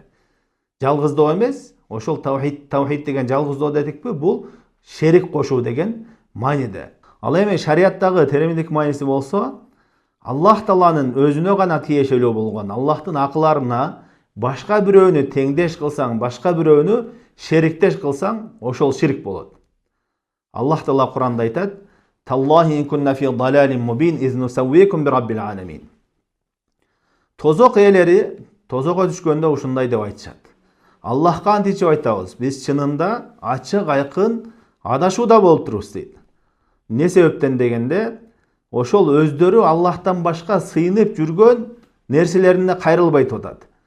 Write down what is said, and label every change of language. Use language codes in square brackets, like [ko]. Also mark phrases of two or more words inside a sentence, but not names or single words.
[ky] Жалгыздоо эмес, ошол tawhid деген жалгыздоо дедикпи, бул шерик кошуу деген мааниде. Ал эми шариаттагы терминдик мааниси болсо, Аллах Тааланын өзүнө гана тиешелүү болгон, Аллахтын акыларына башка бирөөнү теңдеш кылсаң, башка бирөөнү шериктеш кылсаң, ошол ширк болот. Аллах Таала Куранда айтат: [ar] "تالله إن كنا لفي ضلال مبين إذ نسويكم برب العالمين." [ky] Тозок ээлери тозого түшкөндө ушундай деп айтышат: Аллахка античип айтабыз, биз чынында ачык айкын адашууда болуп турубуз дейт. Эмне себептен дегенде, ошол өздөрү Аллахтан башка сыйынып жүргөн нерселерине кайрылбай атат.